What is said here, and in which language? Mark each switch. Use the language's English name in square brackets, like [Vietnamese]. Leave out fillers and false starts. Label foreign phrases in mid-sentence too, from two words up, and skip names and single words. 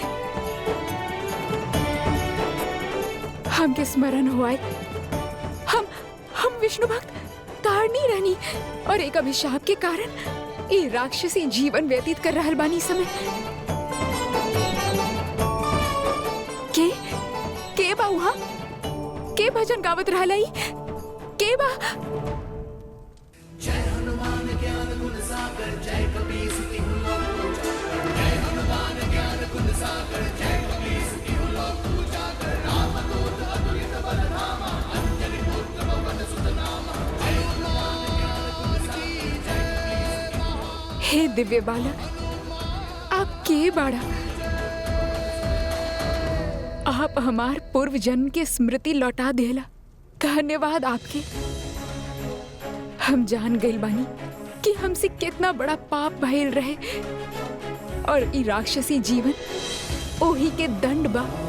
[Bhojpuri] हमके स्मरण हुआ हम विष्णु भक्त तारनी रहनी और एक अभिशाप के कारण ये राक्षसी जीवन व्यतीत कर रहल बानी समय। के बा वहाँ? के भजन गावत रहलाई? के बा? [Awadhi] जय हनुमान ज्ञान गुण सागर जय कपीस तिहु लोक उजागर। जय हनुमान ज्ञान गुण सागर जय कपीस तिहु लोक उजागर। रामदूत अतुलित बल धामा अंजनी पुत्र पवन सुत नामा। जय हनुमान ज्ञान गुण सागर जय कपीस तिहु लोक। [Bhojpuri] हे दिव्य बालक, आप के बाड़ा? आप हमार पूर्व जन्म की स्मृति लौटा देला। धन्यवाद आपके। हम जान गइल बानी कि हमसे कितना बड़ा पाप भइल रहे और ई राक्षसी जीवन ओही के दंड बा।